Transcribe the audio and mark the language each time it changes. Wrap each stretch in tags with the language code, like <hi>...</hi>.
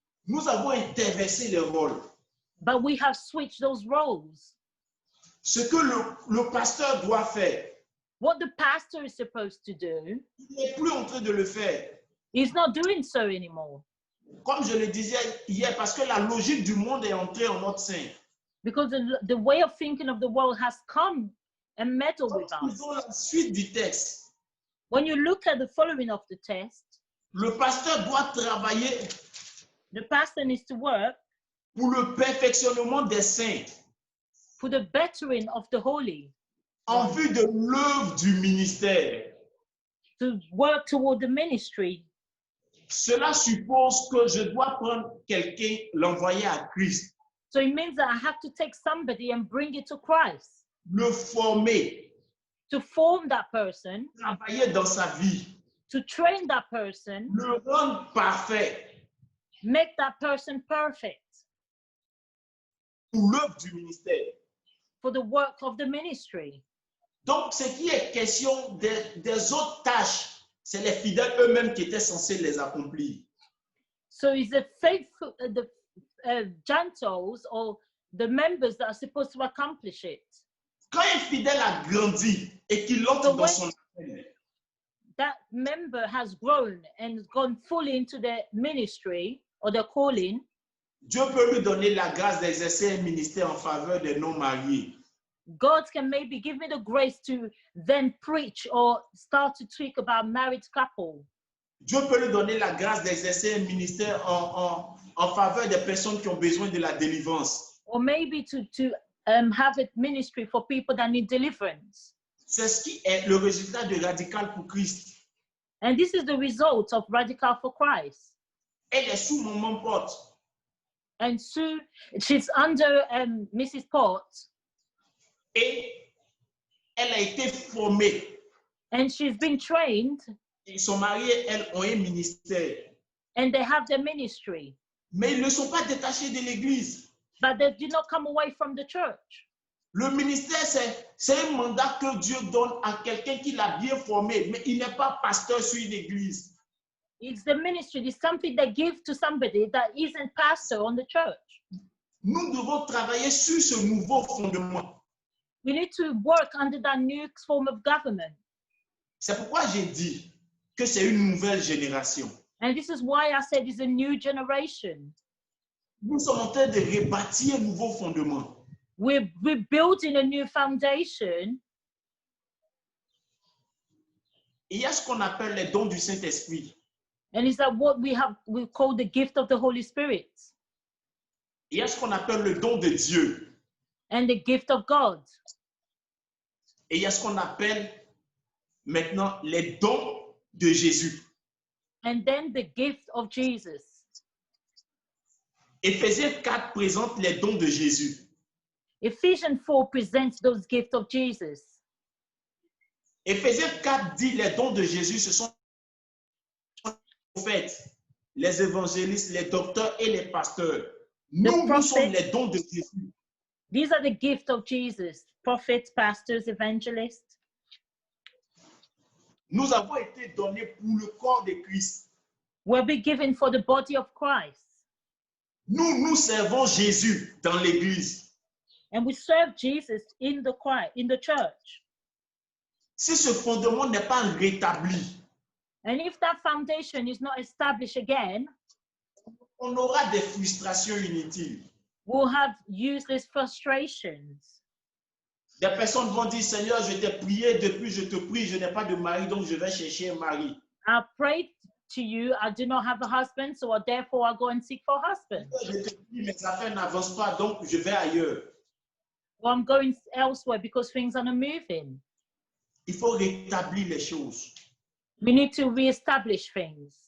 <fr>Nous avons interversé les rôles.</fr> <en>But we have switched those roles.</en> <fr>Ce que le pasteur doit faire,</fr> <en>What the pastor is supposed to do,</en> <fr>il n'est plus en train de le faire.</fr> <en>he's not doing so anymore.</en> <fr>Comme je le disais hier, parce que la logique du monde est entrée en notre sein.</fr> <en>Because the way of thinking of the world has come and meddled with</en> <fr>Nous</fr> <en>us.</en> <fr>avons la suite du texte.</fr> <en>When you look at the following of the text,</en> <fr>Le pasteur doit travailler</fr> <en>the pastor needs to work</en> <fr>pour le perfectionnement des saints</fr> <en>for the bettering of the holy,</en> <fr>en vue de l'œuvre du ministère.</fr> <en>to work toward the ministry.</en> <fr>Cela suppose que je dois prendre quelqu'un, l'envoyer à Christ,</fr> <en>So it means that I have to take somebody and bring it to Christ,</en> <fr>le former,</fr> <en>to form that person,</en> <fr>travailler dans sa vie,</fr> <en>to train that person,</en> <fr>le rendre parfait</fr> <en>make that person perfect</en> <fr>pour l'œuvre du ministère.</fr> <en>for the work of the ministry.</en> <fr>Donc, ce qui est question des autres tâches, c'est les fidèles eux-mêmes qui étaient censés les accomplir.</fr> <en>So it's the faithful, the Gentiles or the members that are supposed to accomplish it.</en> <fr>Quand un fidèle a grandi et qu'il entre dans son appel,</fr> <en>That member has grown and gone fully into the ministry or the calling.</en> <fr>Dieu peut lui donner la grâce d'exercer un ministère en faveur des non-mariés.</fr> <en>God can maybe give me the grace to then preach or start to speak about married couple.</en> <fr>Dieu peut lui donner la grâce d'exercer un ministère en faveur des personnes qui ont besoin de la délivrance.</fr> <en>Or maybe to have a ministry for people that need deliverance.</en> <fr>C'est ce qui est le résultat de Radical pour Christ.</fr> <en>And this is the result of Radical for Christ.</en> <fr>Elle est sous mon porte.</fr> <en>And Sue, she's under Mrs. Pott,</en> <fr>Et elle a été formée.</fr> <en>and she's been trained,</en> <fr>Et son mari et elle ont un ministère.</fr> <en>and they have their ministry.</en> <fr>Mais ils ne sont pas détachés de l'Église.</fr> <en>But they did not come away from the church.</en> <fr>Le ministère, c'est un mandat que Dieu donne à quelqu'un qui l'a bien formé, mais il n'est pas pasteur sur une église.</fr> <en>It's the ministry, it's something they give to somebody that isn't pastor on the church.</en> <fr>Nous devons travailler sur ce nouveau fondement.</fr> <en>We need to work under that new form of government.</en> <fr>C'est pourquoi j'ai dit que c'est une nouvelle génération.</fr> <en>And this is why I said it's a new generation.</en> <fr>Nous sommes en train de rebâtir un nouveau fondement.</fr> <en>We're building a new foundation.</en> <fr>Et il y a ce qu'on appelle les dons du Saint-Esprit.</fr> <en>And is that what we call the gift of the Holy Spirit</en> <fr>Il y a ce qu'on appelle le don de Dieu.</fr> <en>and the gift of God.</en> <fr>Et il y a ce qu'on appelle maintenant les dons de Jésus.</fr> <en>And then the gift of Jesus.</en> <fr>Éphésiens 4 présente les dons de Jésus.</fr> <en>Ephesians 4 presents those gifts of Jesus.</en> <fr>Éphésiens 4 dit les dons de Jésus, ce sont les prophètes, les évangélistes, les docteurs et les pasteurs. Nous sommes les dons de Jésus.</fr> <en>These are the gifts of Jesus, prophets, pastors, evangelists.</en> <fr>Nous avons été donnés pour le corps de Christ.</fr> <en>Will be given for the body of Christ.</en> <fr>Nous servons Jésus dans l'église.</fr> <en>And we serve Jesus in the church.</en> <fr>Si ce fondement n'est pas rétabli,</fr> <en>And if that foundation is not established again,</en> <fr>on aura des frustrations inutiles.</fr> <en>will have useless frustrations.</en> <fr>Des personnes vont dire, Seigneur, je t'ai prié, depuis je te prie, je n'ai pas de mari, donc je vais chercher un mari.</fr> <en>I prayed to you, I do not have a husband, so therefore I go and seek for a husband.</en> <fr>Je te prie, mes affaires n'avancent pas, donc je vais ailleurs.</fr> <en>Or I'm going elsewhere because things are not moving.</en> <fr>Il faut rétablir les choses.</fr> <en>We need to reestablish things.</en>